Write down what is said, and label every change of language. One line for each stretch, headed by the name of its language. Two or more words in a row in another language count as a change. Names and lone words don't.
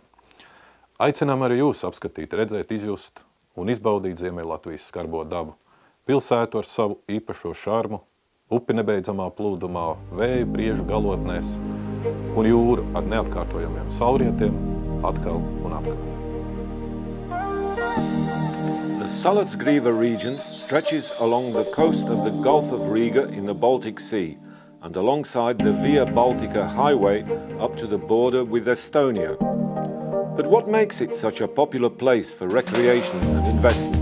Latvian: Aicinām arī jūs apskatīt, redzēt, izjust un izbaudīt Ziemeļlatvijas skarbo dabu. Pilsētu ar savu īpašo šarmu, upi nebeidzamā plūdumā, vēju briežu galotnēs un jūru ar neatkārtojamiem saulrietiem atkal un atkal.
English: The Salacgriva region stretches along the coast of the Gulf of Riga in the Baltic Sea and alongside the Via Baltica highway up to the border with Estonia. But what makes it such a popular place for recreation and investment?